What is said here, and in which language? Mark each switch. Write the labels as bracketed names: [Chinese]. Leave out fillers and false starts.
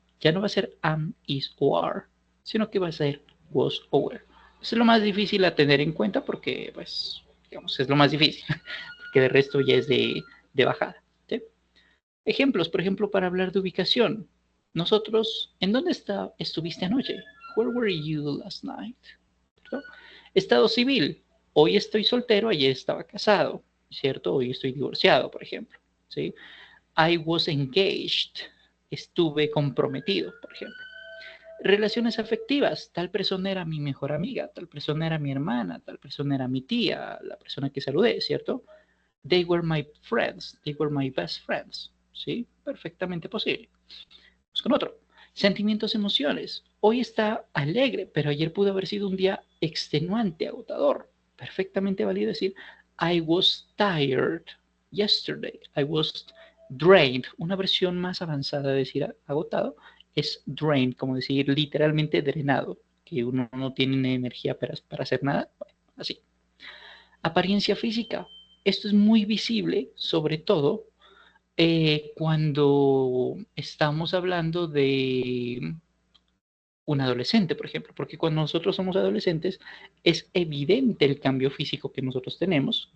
[Spanish] Ya no va a ser am, is o are, sino que va a ser was o were. Eso es lo más difícil a tener en cuenta porque, pues, digamos, es lo más difícil, porque de resto ya es de bajada. ¿Sí? Ejemplos, por ejemplo, para hablar de ubicación. Nosotros, ¿en dónde estuviste anoche? [English] Where were you last night? [Spanish] ¿Cierto? Estado civil. Hoy estoy soltero, ayer estaba casado, ¿cierto? Hoy estoy divorciado, por ejemplo. ¿Sí? [English] I was engaged. [Spanish] Estuve comprometido, por ejemplo. Relaciones afectivas. Tal persona era mi mejor amiga, tal persona era mi hermana, tal persona era mi tía, la persona que saludé, ¿cierto? [English] They were my friends. They were my best friends. [Spanish] ¿Sí? Perfectamente posible. Vamos con otro. Sentimientos, emociones. Hoy está alegre, pero ayer pudo haber sido un día extenuante, agotador. Perfectamente válido decir [English] I was tired yesterday. I was drained. [Spanish] Una versión más avanzada de decir agotado es drained, como decir literalmente drenado, que uno no tiene energía para hacer nada. Bueno, así. Apariencia física. Esto es muy visible, sobre todo cuando estamos hablando de un adolescente, por ejemplo, porque cuando nosotros somos adolescentes es evidente el cambio físico que nosotros tenemos.